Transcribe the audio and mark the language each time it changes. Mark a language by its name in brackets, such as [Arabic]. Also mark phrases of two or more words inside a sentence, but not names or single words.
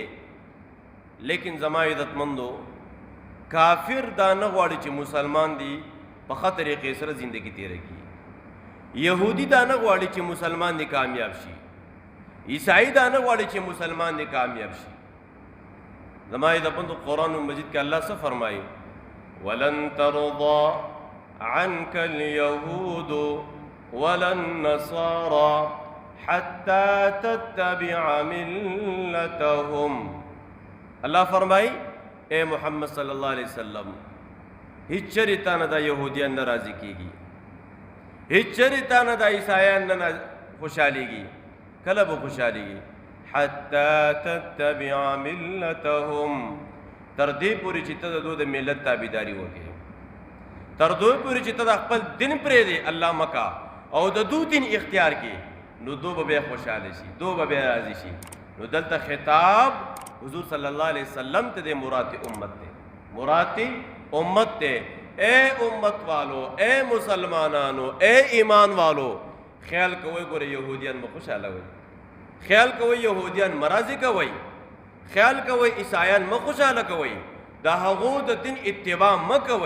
[Pashto] لیکن زما عزتمندو، کافر دا نه غواړي چې مسلمان دی په ښه طریقې سره زندگی تېره کړي. یهودي دا نه غواړي چې مسلمان دی کامیاب شي. عیسائی دا نه غواړي چې مسلمان دی کامیاب شي. زما عزتمندو، قرآن مجید کې الله څه فرمایي؟ [Arabic] ولن ترضى عنك اليهود ولا النصارى حتى تتبع ملتهم. [Urdu] الله فرمائی اے محمد [Arabic] صلی اللہ علیہ وسلم، [Pashto] هیڅ چرته نه د یهودیان نه راضي کیږي، هیڅ چرته نه د عیسایان نه خوشحالېږي. کله به خوشحالېږي؟ [Arabic] حتی تتبع ملتهم، [Pashto] تر دې پورې چې ته د دوی د ملت تابعداري وکړې، تر دوی پورې چې ته د خپل دین پرېږدې، الله مکه او د دوی دین اختیار کړې، نو دوی به بیا خوشحاله شي، دوی به بیا راضي شي. نو دلته خطاب حضور [Arabic] صلی اللہ علیہ وسلم [Pashto] ته د مراد امت دی، مراد امت دی. [Urdu] اے امت والو، [Pashto] اے مسلمانانو، [Urdu] اے ایمان والو، [Pashto] خیال کوئ ګوره یهودیان به خوشحاله وي، خیال کوئ یهودیان مرضی کوئ، خیال کوئ عیسایان مه خوشحاله کوئ، د هغو د دین اتباع مه کوئ.